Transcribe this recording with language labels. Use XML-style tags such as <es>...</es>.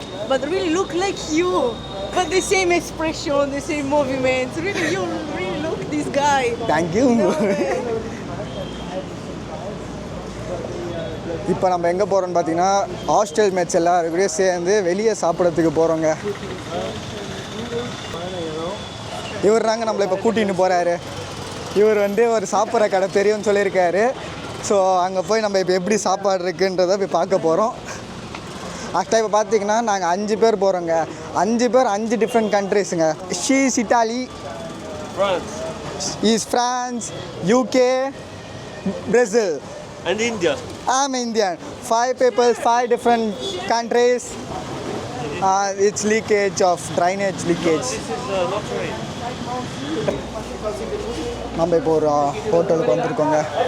<en>But really look like you. But the same expression, the same movement. Really, you really look this guy. Thank you.</en> <ta>இப்போ நம்ம எங்கே போகிறோம்னு பார்த்தீங்கன்னா hostel match எல்லாருக்கூடயும் சேர்ந்து வெளியே சாப்பிட்றதுக்கு போகிறோங்க. இவர் தாங்க நம்மளை இப்போ கூட்டிகிட்டு போகிறாரு. இவர் வந்து ஒரு சாப்பிட்ற கடை தெரியும்னு சொல்லியிருக்காரு. ஸோ அங்கே போய் நம்ம இப்போ எப்படி சாப்பாடு இருக்குன்றதை போய் பார்க்க போகிறோம். ஆக்சுவலாக இப்போ பார்த்தீங்கன்னா நாங்கள் 5 பேர் போகிறோங்க. 5 பேர் 5 different கண்ட்ரீஸுங்க.</ta> <en>She is Italy, is France, UK, Brazil And India. I'm Indian. 5 people, 5 different countries. It's leakage of drainage leakage. This is not right.</en> <ta>நம்ம இப்போ ஒரு ஹோட்டலுக்கு வந்திருக்கோங்க.</ta>